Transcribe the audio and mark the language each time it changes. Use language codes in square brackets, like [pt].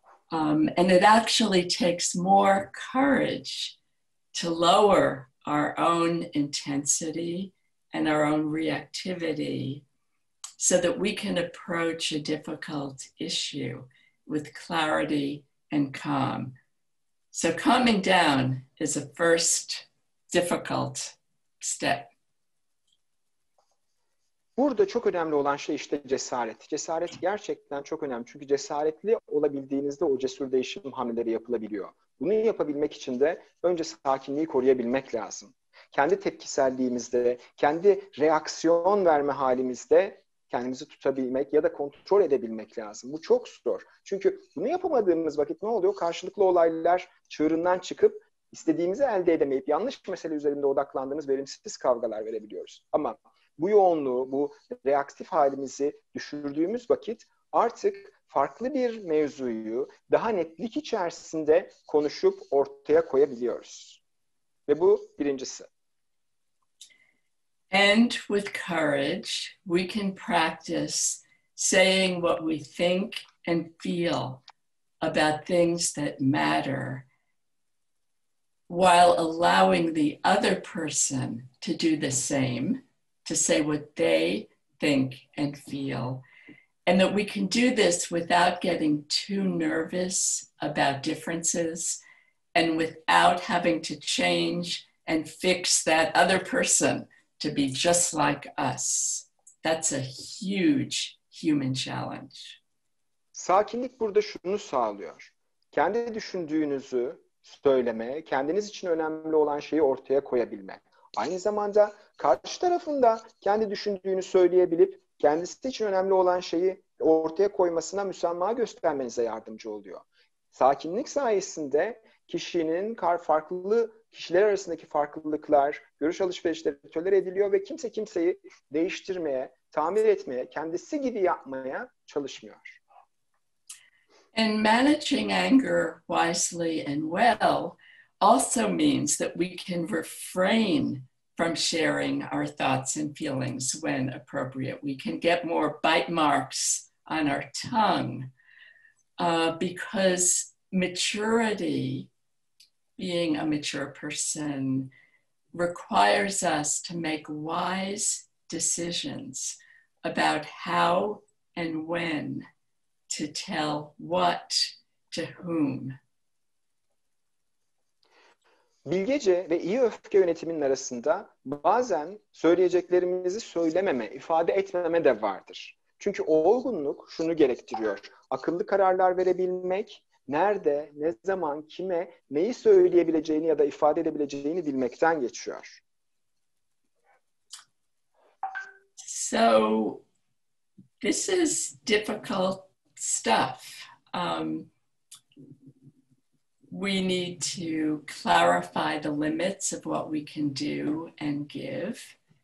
[en] And it actually takes more courage to lower our own intensity and our own reactivity so that we can approach a difficult issue with clarity and calm. So calming down is a first difficult step. [tr] Burada çok önemli olan şey işte cesaret. Cesaret gerçekten çok önemli. Çünkü cesaretli olabildiğinizde o cesur değişim hamleleri yapılabiliyor. Bunu yapabilmek için de önce sakinliği koruyabilmek lazım. Kendi tepkiselliğimizde, kendi reaksiyon verme halimizde kendimizi tutabilmek ya da kontrol edebilmek lazım. Bu çok zor. Çünkü bunu yapamadığımız vakit ne oluyor? Karşılıklı olaylar çığırından çıkıp istediğimizi elde edemeyip yanlış mesele üzerinde odaklandığımız verimsiz kavgalar verebiliyoruz. Ama bu yoğunluğu, bu reaktif halimizi düşürdüğümüz vakit artık farklı bir mevzuyu daha netlik içerisinde konuşup ortaya koyabiliyoruz. Ve bu birincisi. [en] And with courage, we can practice saying what we think and feel about things that matter, while allowing the other person to do the same, to say what they think and feel. And that we can do this without getting too nervous about differences and without having to change and fix that other person to be just like us. That's a huge human challenge. [tr] Sakinlik burada şunu sağlıyor. Kendi düşündüğünüzü söyleme, kendiniz için önemli olan şeyi ortaya koyabilme. Aynı zamanda karşı tarafında kendi düşündüğünü söyleyebilip kendisi için önemli olan şeyi ortaya koymasına müsamaha göstermenize yardımcı oluyor. Sakinlik sayesinde kişinin farklı kişiler arasındaki farklılıklar, görüş alışverişleri tolere ediliyor ve kimse kimseyi değiştirmeye, tamir etmeye, kendisi gibi yapmaya çalışmıyor. [en] And managing anger wisely and well also means that we can refrain from sharing our thoughts and feelings when appropriate. We can get more bite marks on our tongue because maturity, being a mature person, requires us to make wise decisions about how and when to tell what to whom. [tr] Bilgece ve iyi öfke yönetiminin arasında bazen söyleyeceklerimizi söylememe, ifade etmeme de vardır. Çünkü olgunluk şunu gerektiriyor. Akıllı kararlar verebilmek, nerede, ne zaman, kime, neyi söyleyebileceğini ya da ifade edebileceğini bilmekten geçiyor. [en] So, this is difficult stuff. We need to clarify the limits of what we can do and give.